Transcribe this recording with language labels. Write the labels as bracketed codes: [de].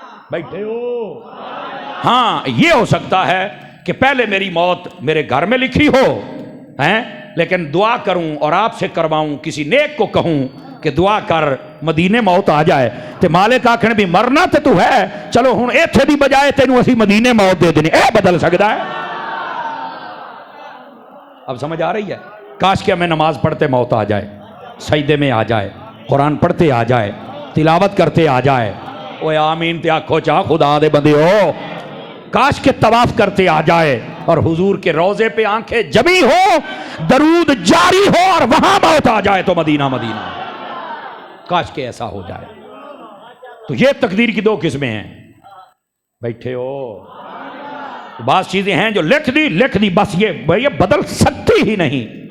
[ur] بیٹھے ہو؟ ہاں یہ ہو سکتا ہے کہ پہلے میری موت میرے گھر میں لکھی ہو, ہیں لیکن دعا کروں اور آپ سے کرواؤں, کسی نیک کو کہوں کہ دعا کر مدینے موت آ جائے, [pa] تے مالک آکھن بھی مرنا تے تو ہے, چلو ہن ایتھے دی بجائے تینوں اسی مدینے موت دے دینی. [ur] اے بدل سکتا ہے؟ اب سمجھ آ رہی ہے؟ کاش کہ ہمیں نماز پڑھتے موت آ جائے, سجدے میں آ جائے, قرآن پڑھتے آ جائے, تلاوت کرتے آ جائے. [pa] اوے آمین تے آکھو چاہ خدا دے بندے ہو. [ur] کاش کہ طواف کرتے آ جائے اور حضور کے روضے پہ آنکھیں جمی ہو, درود جاری ہو, اور وہاں موت آ جائے تو مدینہ مدینہ. کاش کہ ایسا ہو جائے. تو یہ تقدیر کی دو قسمیں ہیں. بیٹھے ہو؟ بعض چیزیں ہیں جو لکھ دی بس, یہ بدل سکتی ہی نہیں.